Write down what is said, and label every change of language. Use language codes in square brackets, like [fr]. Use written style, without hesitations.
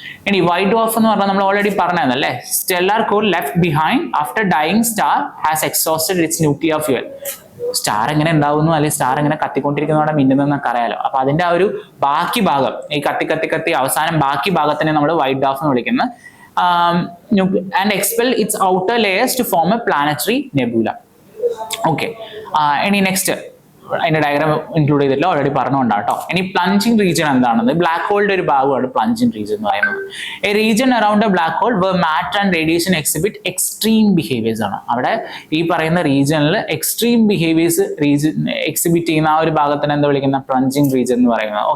[ml] ഇനി white dwarf എന്ന് പറഞ്ഞാൽ നമ്മൾ ഓൾറെഡി പറഞ്ഞതല്ലേ, [en] Stellar core left behind after dying star has exhausted its nuclear fuel. [ml] Star എങ്ങനെ ഉണ്ടാവുന്നു, അല്ലെങ്കിൽ സ്റ്റാർ എങ്ങനെ കത്തിക്കൊണ്ടിരിക്കുന്നതോടെ മിന്നുന്നതെന്നൊക്കെ അറിയാലോ. അപ്പൊ അതിന്റെ ആ ഒരു ബാക്കി ഭാഗം, ഈ കത്തി അവസാനം ബാക്കി ഭാഗത്തിനെ നമ്മൾ വൈറ്റ് ഡ്വാർഫ് എന്ന് വിളിക്കുന്നത്. [en] And expel its outer layers to form a planetary nebula. [ml] Okay, ഇനി നെക്സ്റ്റ് അതിന്റെ ഡയഗ്രാം ഇൻക്ലൂഡ് ചെയ്തിട്ടില്ല, ഓൾറെഡി പറഞ്ഞുകൊണ്ടാണ് കേട്ടോ. ഇനി പ്ലഞ്ചിങ് റീജിയൻ എന്താണെന്ന്, ബ്ലാക്ക് ഹോളിന്റെ ഒരു ഭാഗമാണ് പ്ലഞ്ചിങ് റീജിയൻ എന്ന് പറയുന്നത്. [en] A region around a black hole where matter and radiation exhibit extreme behaviours ആണ്. [ml] അവിടെ ഈ പറയുന്ന റീജിയനിൽ എക്സ്ട്രീം ബിഹേവിയേഴ്സ് എക്സിബിറ്റ് ചെയ്യുന്ന ആ ഒരു ഭാഗത്തിന് എന്താ വിളിക്കുന്ന, പ്ലഞ്ചിങ് റീജിയൻ എന്ന് പറയുന്നത്.